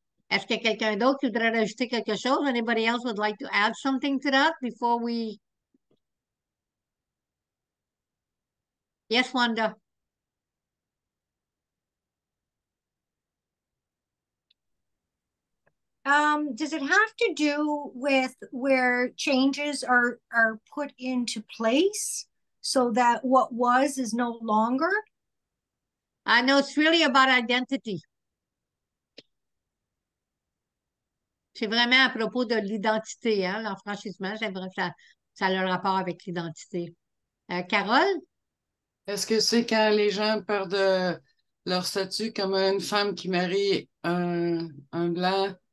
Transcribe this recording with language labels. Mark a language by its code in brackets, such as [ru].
[fr] Est-ce qu'il y a quelqu'un d'autre qui voudrait rajouter quelque chose? [en] Anybody else would like to add something to that before we... Yes, Wanda. Does it have to do with where changes are put into place so that what was is no longer? I know it's really about identity. [fr] C'est vraiment à propos de l'identité, hein, l'enfranchissement. J'aimerais que ça a le rapport avec l'identité. Carole? Est-ce que c'est quand les gens perdent leur statut, comme une femme qui marie un blanc,